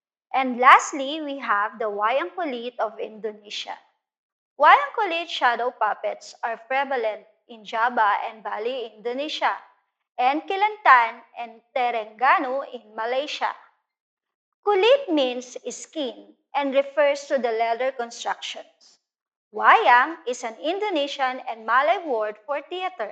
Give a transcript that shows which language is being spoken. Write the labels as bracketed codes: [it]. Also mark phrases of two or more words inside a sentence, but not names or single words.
[en] And lastly, we have the wayang kulit of Indonesia. Wayang kulit shadow puppets are prevalent in Java and Bali, Indonesia, and Kelantan and Terengganu in Malaysia. Kulit means skin and refers to the leather constructions. Wayang is an Indonesian and Malay word for theater.